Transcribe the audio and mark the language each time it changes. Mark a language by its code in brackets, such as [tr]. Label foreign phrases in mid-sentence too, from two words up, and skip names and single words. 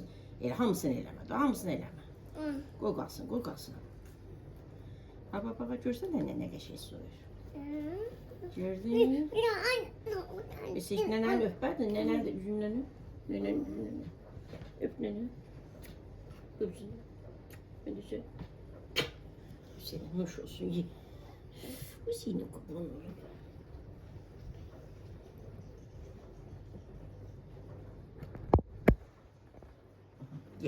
[az] Elə hamısını eləmə, da hamısını eləmə. Qoy qalsın, qoy qalsın. Baba, baba, görsən nənə nə qəşəng soyur. Gördün? Biz nənəni öpbədin, nənəni də üzümdən öp. Nənənin üzümdən öp. Öp nənəni. Öpsün. [tr] Hadi sen. Senin nuş olsun, ye. Bu senin kurban olur. Ye.